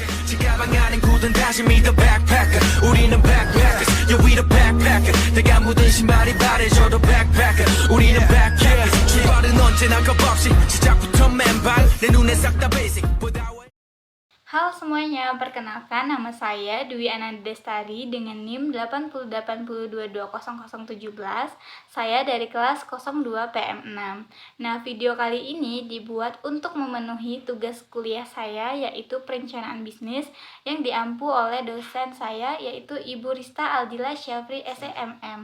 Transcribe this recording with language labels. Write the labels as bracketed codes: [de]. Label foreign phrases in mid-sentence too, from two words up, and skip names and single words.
[ko] 가방 안엔 굳은 다짐이 [en] the backpacker [ko] 우리는 [en] backpackers yeah we the backpacker [ko] 내가 묻은 신발이 바래져도 backpacker 우리는 backpackers 출발은 언제나 겁없이 시작부터 맨발 내 눈에 싹 다 basic [id] Halo semuanya, perkenalkan nama saya Dwi Ananda Destari dengan NIM 80822200017. Saya dari kelas 02 PM6. Nah, video kali ini dibuat untuk memenuhi tugas kuliah saya yaitu perencanaan bisnis yang diampu oleh dosen saya yaitu Ibu Rista Aldila Syafri SEMM.